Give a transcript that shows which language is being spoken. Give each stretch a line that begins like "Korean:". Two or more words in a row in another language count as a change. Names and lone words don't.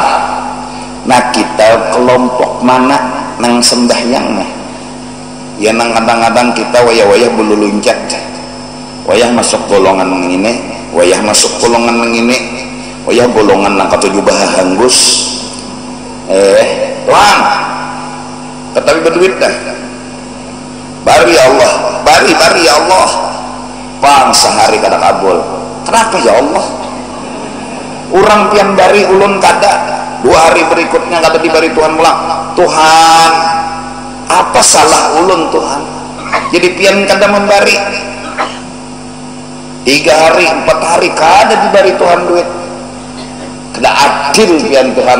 Banjar: Nah kita kelompok mana nang sembahyang nah ya nang kadang-kadang kita wayah-wayah bulu luncat, wayah masuk golongan ini, wayah masuk golongan ini, wayah golongan nang ketujuh bahanggus Tuhan tetapi berduit dah bari
Arabic: ya Allah,
Banjar: bari
Arabic: ya Allah
Banjar: pang sehari kada kabul. Kenapa
Arabic: ya Allah?
Banjar: Orang pian bari ulun kada, 2 hari berikutnya kada dibari Tuhan pulang. Tuhan apa salah ulun Tuhan jadi pian kada membari, 3 hari 4 hari kada dibari Tuhan duit, kada adil pian Tuhan.